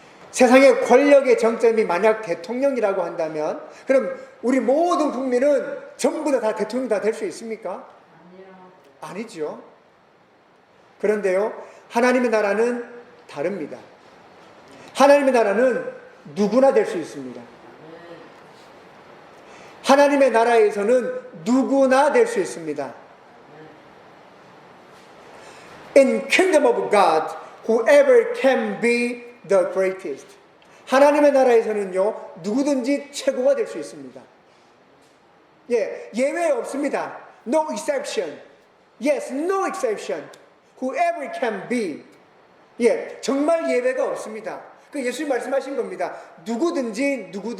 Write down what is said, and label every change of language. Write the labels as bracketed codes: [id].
[ko] 세상의 권력의 정점이 만약 대통령이라고 한다면 그럼 우리 모든 국민은 전부 다 대통령 다 될 수 있습니까? 아니죠. 그런데요, 하나님의 나라는 다릅니다. 하나님의 나라는 누구나 될 수 있습니다. 하나님의 나라에서는 누구나 될 수 있습니다. [en] In kingdom of God, whoever can be the greatest. [ko] 하나님의 나라에서는요, 누구든지 최고가 될 수 있습니다. 예, 예외 없습니다. [en] No exception. Yes, no exception. Whoever can be. [ko] 예, 정말 예외가 없습니다. 그 예수님 말씀하신 겁니다. 누구든지.